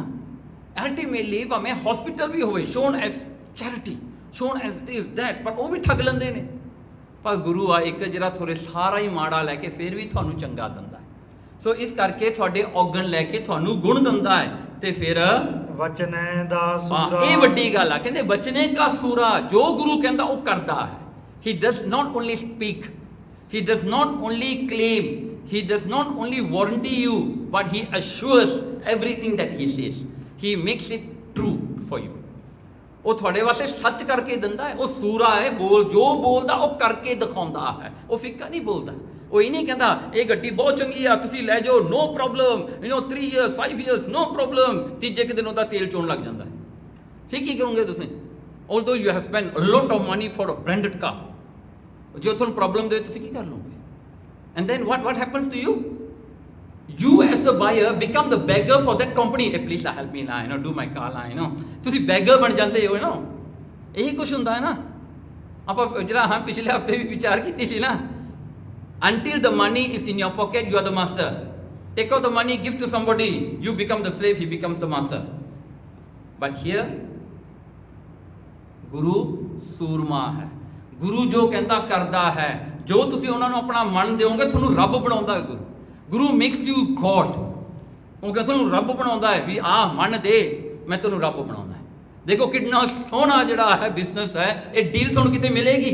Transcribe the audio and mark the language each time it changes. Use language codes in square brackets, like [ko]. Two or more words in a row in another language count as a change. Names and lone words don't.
[pa] ਅਲਟੀਮੇਟਲੀ ਭਾਵੇਂ ਹਸਪੀਟਲ ਵੀ ਹੋਵੇ, [en] shown as charity, shown as this that, [pa] ਪਰ ਉਹ ਵੀ ਠੱਗ ਲੈਂਦੇ ਨੇ। ਪਰ ਗੁਰੂ ਆ ਇੱਕ ਜਿਹੜਾ ਤੁਹਾਡੇ ਸਾਰਾ ਹੀ ਮਾੜਾ ਲੈ ਕੇ ਫਿਰ ਵੀ ਤੁਹਾਨੂੰ ਚੰਗਾ ਦਿੰਦਾ ਹੈ। ਸੋ ਇਸ ਕਰਕੇ ਤੁਹਾਡੇ ਔਗਣ ਲੈ ਕੇ ਤੁਹਾਨੂੰ ਗੁਣ ਦਿੰਦਾ ਹੈ। ਤੇ ਫਿਰ ਵਚਨੈ ਦਾ ਹਾਂ, ਸੂਰਾ ਇਹ ਵੱਡੀ ਗੱਲ ਆ। ਕਹਿੰਦੇ ਬਚਨੇ ਕਾ ਸੂਰਾ, ਜੋ ਗੁਰੂ ਕਹਿੰਦਾ ਉਹ ਕਰਦਾ ਹੈ। [en] He does not only speak, he does not only claim, he does not only warranty you, but he assures everything that he says. He makes it true for you. [pa] ਉਹ ਤੁਹਾਡੇ ਵਾਸਤੇ ਸੱਚ ਕਰਕੇ ਦਿੰਦਾ ਹੈ। ਉਹ ਸੂਰਾ ਹੈ, ਜੋ ਬੋਲਦਾ ਉਹ ਕਰਕੇ ਦਿਖਾਉਂਦਾ ਹੈ। ਉਹ ਫਿੱਕਾ ਨਹੀਂ ਬੋਲਦਾ। ਉਹ ਇਹ ਨਹੀਂ ਕਹਿੰਦਾ ਇਹ ਗੱਡੀ ਬਹੁਤ ਚੰਗੀ ਆ, ਤੁਸੀਂ ਲੈ ਜਾਓ, [en] no problem, 3 years 5 years no problem. [pa] ਤੀਜੇ ਕੁ ਦਿਨ ਉਹਦਾ ਤੇਲ ਚੋਣ ਲੱਗ ਜਾਂਦਾ ਹੈ। ਫਿਰ ਕੀ ਕਰੋਗੇ ਤੁਸੀਂ? [en] although you have spent a lot of money for a branded car, [pa] ਜੋ ਤੁਹਾਨੂੰ ਪ੍ਰੋਬਲਮ ਦੇ ਤੁਸੀਂ ਕੀ ਕਰ ਲਓਗੇ? [en] and then what happens to you? You as a buyer become the beggar for that company. Hey, please help me now, do my car line, [pa] ਤੁਸੀਂ beggar ਬਣ ਜਾਂਦੇ ਹੋ ਨਾ। ਇਹੀ ਕੁਝ ਹੁੰਦਾ ਹੈ ਨਾ। ਆਪਾਂ ਜਿਹੜਾ ਹਾਂ ਪਿਛਲੇ ਹਫਤੇ ਵੀ ਵਿਚਾਰ ਕੀਤੀ ਸੀ ਨਾ, [en] until the money is in your pocket, you are the master. Take out the money, give to somebody, you become the slave, he becomes the master. But here, [pa] ਗੁਰੂ ਸੂਰਮਾ ਹੈ। ਗੁਰੂ ਜੋ ਕਹਿੰਦਾ ਕਰਦਾ ਹੈ। ਜੋ ਤੁਸੀਂ ਉਹਨਾਂ ਨੂੰ ਆਪਣਾ ਮਨ ਦਿਓਗੇ ਤੁਹਾਨੂੰ ਰੱਬ ਬਣਾਉਂਦਾ ਹੈ ਗੁਰੂ। [en] Guru makes you God. [pa] ਉਹ ਕਹਿੰਦਾ ਤੁਹਾਨੂੰ ਰੱਬ ਬਣਾਉਂਦਾ ਹੈ ਵੀ ਆਹ ਮਨ ਦੇ, ਮੈਂ ਤੁਹਾਨੂੰ ਰੱਬ ਬਣਾਉਂਦਾ ਹੈ। ਦੇਖੋ ਕਿੰਨਾ ਸੋਹਣਾ ਜਿਹੜਾ ਹੈ ਬਿਜ਼ਨਸ ਹੈ। ਇਹ ਡੀਲ ਤੁਹਾਨੂੰ ਕਿਤੇ ਮਿਲੇਗੀ?